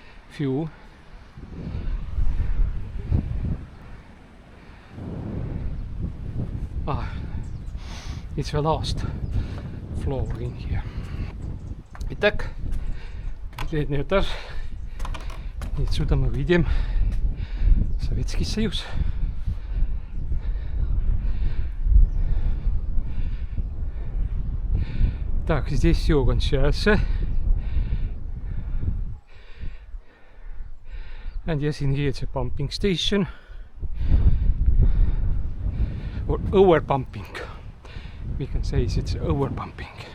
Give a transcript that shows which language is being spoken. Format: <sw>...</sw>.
<en>Few. It's the last floor in here.</en> <ru>Итак, последний этаж. И отсюда мы видим Советский Союз. Так, здесь все кончается.</ru> <en>And yes, in here it's a pumping station. Or over pumping. We can say it's over pumping.</en>